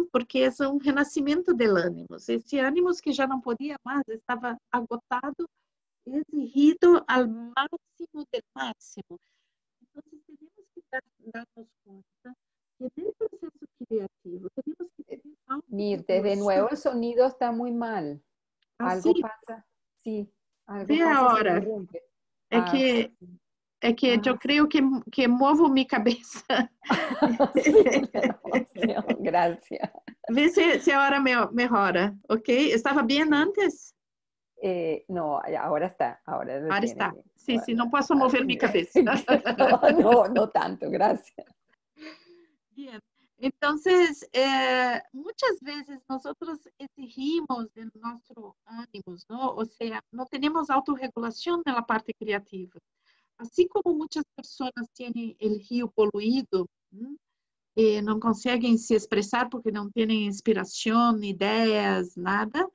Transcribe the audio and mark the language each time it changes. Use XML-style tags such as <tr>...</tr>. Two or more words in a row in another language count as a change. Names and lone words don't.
<pt>Porque é um renascimento do ânimos. Esse ânimos que já não podia mais, estava agotado, exigido ao máximo do máximo. Então, temos que darnos conta que no processo criativo temos que ter</pt> <es>Mirte, de nuevo el sonido está muy mal.</es> <pt>Assim,</pt> <es>Algo pasa, sí, algo</es> <pt>vê a</pt> <es>pasa, se</es> <pt>hora.</pt> <es>interrumpe.</es> <pt>É que, é que eu creio que movo minha cabeça.</pt> <es>Sí, gracias.</es> <pt>Vê se a hora melhora, ok? Estava bem antes?</pt> <es>No, ahora está, ahora se</es> <pt>Agora</pt> <es>tiene</es> <pt>está.</pt> <es>bien.</es> <pt>Sim, sim, não posso Ah, mover minha cabeça.</pt> <es>no, no tanto, gracias. Bien.</es> <pt>Então, muitas vezes nós exigimos de nosso ânimo, não? Ou seja, não temos autorregulação na parte criativa. Assim como muitas pessoas têm o rio poluído, não conseguem se expressar porque não têm inspiração, ideias, nada.</pt>